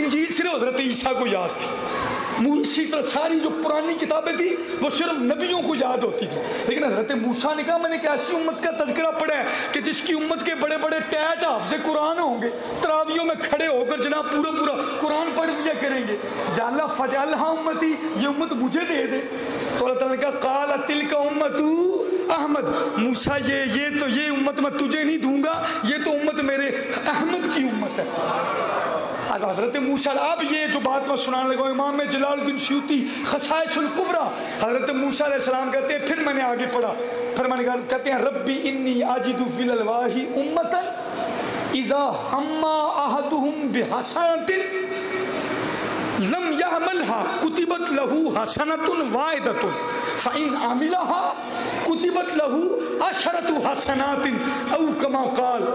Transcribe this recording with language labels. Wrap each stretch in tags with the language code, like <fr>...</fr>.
<ur>انجیل صرف حضرت عیسیٰ کو یاد تھی، اسی طرح ساری جو پرانی کتابیں تھیں وہ صرف نبیوں کو یاد ہوتی تھی. لیکن حضرت موسیٰ نے کہا میں نے ایک ایسی امت کا تذکرہ پڑھا ہے کہ جس کی امت کے بڑے بڑے ٹیٹ حافظ قرآن ہوں گے، تراویوں میں کھڑے ہو کر جناب پورا قرآن پڑھ لیا کریں گے. یا اللہ</ur> <ar>فجعلھا امتی،</ar> <ur>یہ امت مجھے دے دے. تو اللہ تعالیٰ نے کہا</ur> <ar>قال تلک امت احمد،</ar> <ur>موسیٰ یہ امت میں تجھے نہیں دوں گا، یہ تو امت میرے احمد کی امت ہے. حضرت موسیٰ اب یہ جو بات میں سنانے لگا امام جلال الدین سیوطی خصائص الکبریٰ، حضرت موسیٰ علیہ السلام کہتے ہیں پھر میں نے آگے پڑھا، پھر میں نے کہتے ہیں</ur> <ar>ربی انی اجد فی الالواح امتا اذا ہم احدہم بحسنۃ لم يعملها كتبت له حسنة واحدة فإن عملها كتبت له عشرة حسنات او كما قال.</ar>